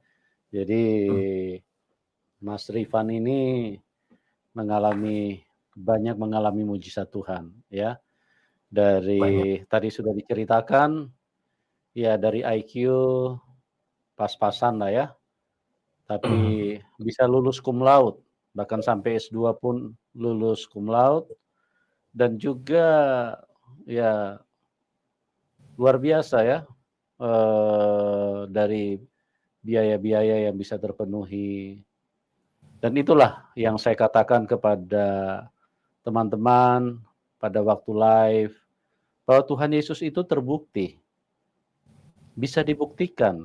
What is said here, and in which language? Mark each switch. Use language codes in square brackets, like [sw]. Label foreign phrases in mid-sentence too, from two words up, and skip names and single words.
[id] Jadi Mas Rifan ini banyak mengalami mujizat Tuhan ya. Dari tadi sudah diceritakan ya, dari IQ pas-pasan lah ya. Tapi bisa lulus [la] cum laude, [id] bahkan sampai S2 pun lulus [la] cum laude, [id] dan juga ya luar biasa ya, dari biaya-biaya yang bisa terpenuhi. Dan itulah yang saya katakan kepada teman-teman pada waktu live, bahwa Tuhan Yesus itu terbukti, bisa dibuktikan.